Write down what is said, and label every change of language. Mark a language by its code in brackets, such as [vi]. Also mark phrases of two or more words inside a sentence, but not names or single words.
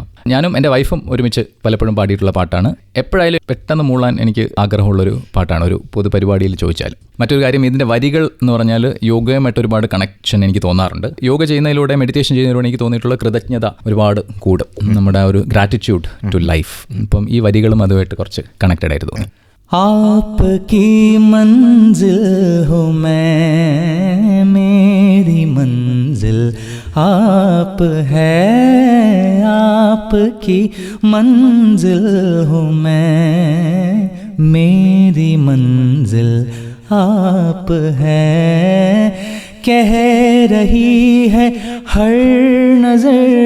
[ml] ഞാനും എൻ്റെ വൈഫും ഒരുമിച്ച് പലപ്പോഴും പാടിയിട്ടുള്ള പാട്ടാണ്. എപ്പോഴായാലും പെട്ടെന്ന് മൂളാൻ എനിക്ക് ആഗ്രഹമുള്ളൊരു പാട്ടാണ് ഒരു പൊതുപരിപാടിയിൽ ചോദിച്ചാൽ. മറ്റൊരു കാര്യം, ഇതിൻ്റെ വരികൾ എന്ന് പറഞ്ഞാൽ യോഗയുമായിട്ട് ഒരുപാട് കണക്ഷൻ എനിക്ക് തോന്നാറുണ്ട്. യോഗ ചെയ്യുന്നതിലൂടെ, മെഡിറ്റേഷൻ ചെയ്യുന്നതിലൂടെ എനിക്ക് തോന്നിയിട്ടുള്ള കൃതജ്ഞത ഒരുപാട് കൂടും, നമ്മുടെ ഒരു [en] gratitude to life. [ml] ഇപ്പം ഈ വരികളും അതുമായിട്ട് കുറച്ച് കണക്റ്റഡ് ആയിട്ട് തോന്നി. [hi] आपकी मंजिल हो मैं, मेरी मंजिल आप है, आपकी मंजिल हो मैं, मेरी मंजिल आप है, कह रही है हर नजर